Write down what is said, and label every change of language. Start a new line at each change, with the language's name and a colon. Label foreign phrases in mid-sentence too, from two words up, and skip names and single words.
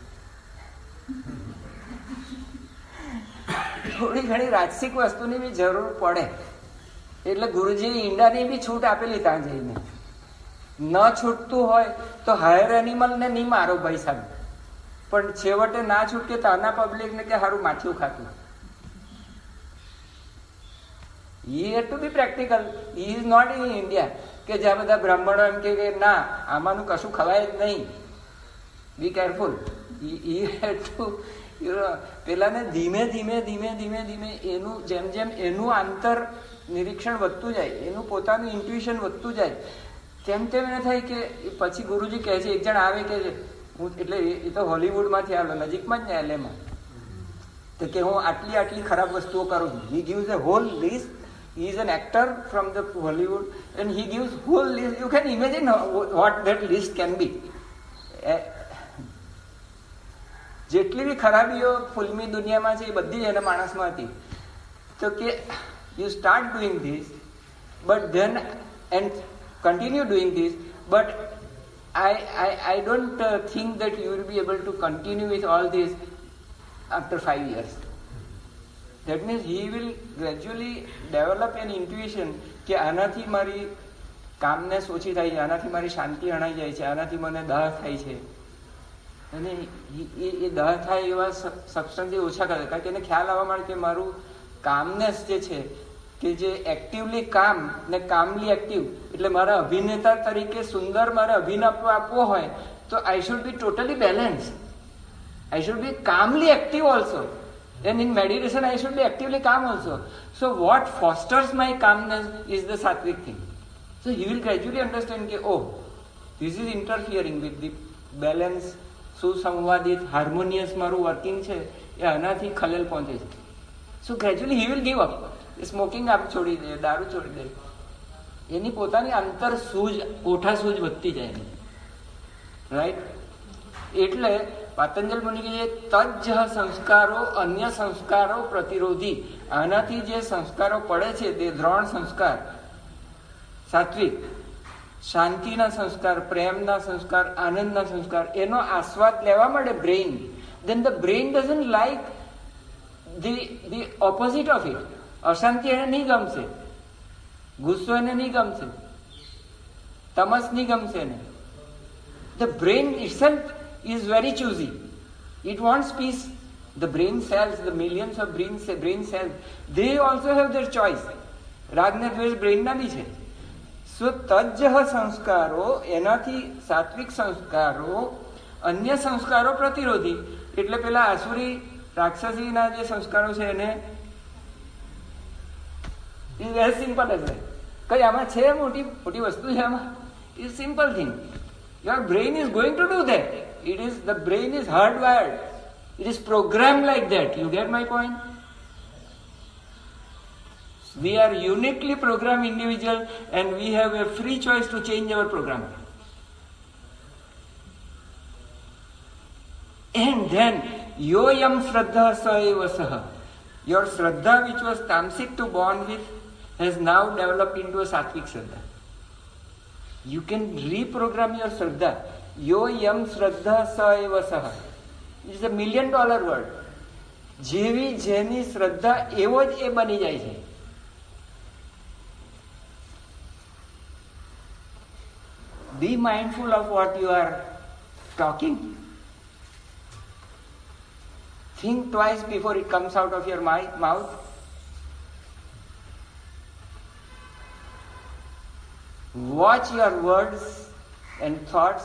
Gujarati: થોડી ઘણી રાજસિક વસ્તુની બી જરૂર પડે. એટલે ગુરુજીએ ઈંડાની બી છૂટ આપેલી ત્યાં જઈને. ન છૂટતું હોય તો
English: higher animalને
Gujarati: નહીં મારો ભાઈ સાહેબ, પણ છેવટે ના છૂટકે ત્યાંના પબ્લિકને કે સારું માછલું ખાતું.
English: He had to be practical. He is not in India
Gujarati: કે જ્યાં બધા બ્રાહ્મણો એમ કે ના આમાંનું કશું ખવાય જ નહીં.
English: Be careful. He had to,
Gujarati: પેલાને ધીમે ધીમે ધીમે ધીમે ધીમે એનું જેમ જેમ એનું આંતર નિરીક્ષણ વધતું જાય, એનું પોતાનું ઇન્ટ્યુશન વધતું જાય, તેમ તેમ એને થાય કે પછી ગુરુજી કહે છે, એક જણ આવે કે હું, એટલે એ તો હોલિવૂડમાંથી આવેલો નજીકમાં જ ને એલએમાં, તો કે હું આટલી આટલી ખરાબ વસ્તુઓ કરું છું.
English: He gives a whole list. He is an actor from the Hollywood and he gives whole list. You can imagine what that list can be.
Gujarati: જેટલી બી ખરાબીઓ ફિલ્મી દુનિયામાં છે એ બધી એના માણસમાં હતી. તો કે
English: you start doing this, but then and continue doing this, but I don't think that you will be able to continue with all this after 5 years. That means he will gradually develop an intuition
Gujarati: કે આનાથી મારી કામનેસ ઓછી થાય છે, આનાથી મારી શાંતિ હણાઈ જાય છે, આનાથી મને દાહ થાય છે. અને એ દાહ થાય એવા સબસ્ટન્સ ઓછા કરે, કારણ કે એને ખ્યાલ આવવા માંડે કે મારું કામનેસ જે છે કે જે
English: actively calm
Gujarati: ને
English: calmly active,
Gujarati: એટલે મારા અભિનેતા તરીકે સુંદર મારે અભિનય આપવો હોય તો
English: I should be totally balance. I should be calmly active also. And in meditation, I should be actively calm also. So what fosters my calmness is the sattvic thing. So he will gradually understand that, oh, this is interfering with the balance, સુસંવાદિત, harmonious
Gujarati: મારું વર્કિંગ છે એ આનાથી ખલેલ પહોંચે છે.
English: So gradually he will give up.
Gujarati: સ્મોકિંગ આપ છોડી દે, દારૂ છોડી દે. એની પોતાની અંતર સૂઝ, કોઠા સૂઝ વધતી જાય. રાઈટ? એટલે પાતંજલ મુનિ કહે
Sanskrit: તજ્જ સંસ્કારો અન્ય સંસ્કારો પ્રતિરોધી.
Gujarati: આનાથી જે સંસ્કારો પડે છે તે 3 સંસ્કાર, સાત્વિક, શાંતિના સંસ્કાર, પ્રેમના સંસ્કાર, આનંદના સંસ્કાર, એનો આસ્વાદ લેવા માટે બ્રેઇન,
English: then the brain doesn't like the opposite of it.
Gujarati: અશાંતિ એને નહીં ગમશે, ગુસ્સો એને નહીં ગમશે, તમસ નહીં ગમશે એને.
English: The brain itself is very choosy. It wants peace. The brain cells, the millions of brain cells, they also have their choice.
Gujarati: રાગ ને દ્વેષ બ્રેઇનના બી છે. સો
Sanskrit: તજ્જહ સંસ્કારો,
Gujarati: એનાથી સાત્વિક સંસ્કારો,
Sanskrit: અન્ય સંસ્કારો પ્રતિરોધી.
Gujarati: એટલે પેલા આસુરી રાક્ષસીના જે સંસ્કારો છે એને
English: very simple
Gujarati: જ કઈ આમાં છે મોટી મોટી વસ્તુ છે આમાં?
English: is simple thing. Your brain is going to do that. It is the brain is hardwired. It is programmed like that. You get my point? We are uniquely programmed individual and we have a free choice to change our program. And then,
Sanskrit: योऽयं श्रद्धा स एव सः.
English: Your shraddha which was tamasic to born with has now developed into a sattvic shraddha. You can reprogram your shraddha.
Sanskrit: योऽयं श्रद्धा स एव सः.
English: It is $1 million word.
Gujarati: જેવી જેની શ્રદ્ધા એવો જ એ બની જાય છે.
English: Be mindful of what you are talking. Think twice before it comes out of your mouth. Watch your words and thoughts.